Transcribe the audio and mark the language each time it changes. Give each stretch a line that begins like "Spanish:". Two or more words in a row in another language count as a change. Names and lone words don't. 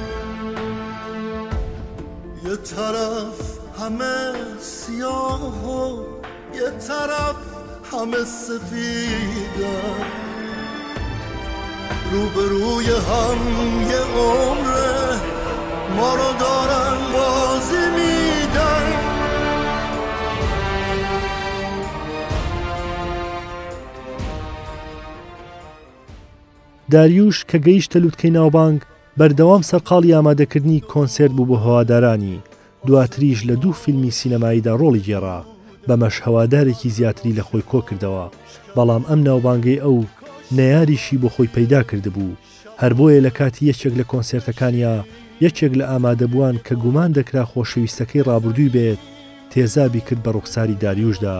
Persian: یه طرف همه سیاه و یه طرف همه سفیدن، روبروی هم یه عمره ما رو دارن بازی میدن.
Central Kurdish: داریوش کە گەیشتە لووتکەی ناوبانگ بەردەوام سەرقاڵی ئامادەکردنی کۆنسێرت بوو بۆ هەوادارانی، دواتریش لە 2 فیلمی سینەماییدا ڕۆڵی گێڕا، بەمەش هەوادارێکی زیاتری لە خۆی کۆ کردەوە، بەڵام ئەم ناوبانگەی ئەو نەیاریشی بۆ خۆی پەیدا کردبوو، هەر بۆیە لە کاتی یەکێک لە کۆنسێرتەکانیا یەکێک لە ئامادەبووان کە گومان دەکرا خۆشەویستەکەی ڕابردووی بێت تێزابی کرد بە ڕوخساری داریوشدا.